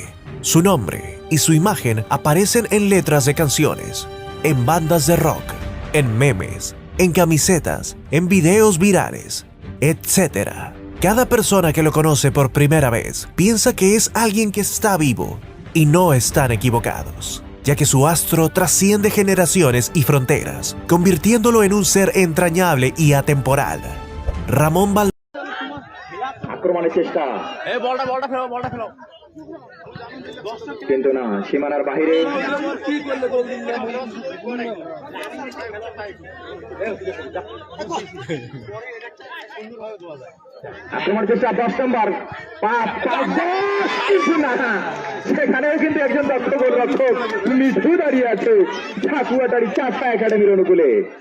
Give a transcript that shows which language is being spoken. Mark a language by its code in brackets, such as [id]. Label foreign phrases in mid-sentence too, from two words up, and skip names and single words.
[es] Su nombre y su imagen aparecen en letras de canciones, en bandas de rock, en memes, en camisetas, en videos virales, etc. Cada persona que lo conoce por primera vez piensa que es alguien que está vivo, y no están equivocados, ya que su astro trasciende generaciones y fronteras, convirtiéndolo en un ser entrañable y atemporal. Ramón Valdés. [bn] আক্রমণের চেষ্টা কিন্তু না, সীমানার বাহিরে। আক্রমণের চেষ্টা 10 নম্বর, কিছু না, সেখানেও কিন্তু একজন দক্ষ গোলরক্ষক মিঠু দাঁড়িয়ে আছে ঠাকুয়াটারি চাপা একাডেমির অনুকূলে।